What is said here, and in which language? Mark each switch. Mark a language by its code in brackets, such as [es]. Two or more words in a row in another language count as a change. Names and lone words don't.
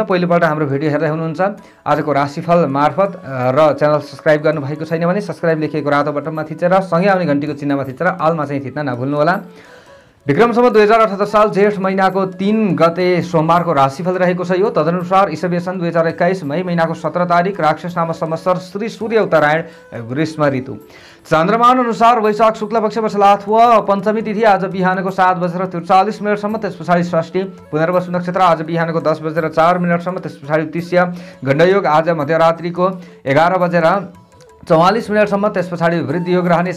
[ne] पहिलोपल्ट हाम्रो भिडियो हेर्दै हुनुहुन्छ आजको राशिफल मार्फत र च्यानल सब्स्क्राइब गर्नुभएको छैन भने सब्स्क्राइब लेखिएको रातो बटनमा थिचेर सँगै आउने घण्टीको चिन्हमा थिचेर अलमा चाहिँ थिच्न नभुल्नुहोला। विक्रम सम्वत 2078 साल जेठ महीनाको 3 गते सोमबारको राशिफल रहेको छ। यो तदनुसार ईसवी सन् 2021 मई महीनाको 17 तारिक राक्षस नाम संवत्सर श्री सूर्य उत्तरायण ग्रीष्म ऋतु। चन्द्रमान अनुसार वैशाख शुक्ल पक्ष वसलाथवा पञ्चमी तिथि आज बिहानको 7:43 सम्म, त्यस पछाडि षष्ठी। पुनर्वसु नक्षत्र आज बिहानको 10:04 सम्म, त्यस पछाडि तृतीय। गण्डयोग आज मध्यरात्रिको 11:44 सम्म, त्यस पछाडि वृद्धि योग रहनेछ।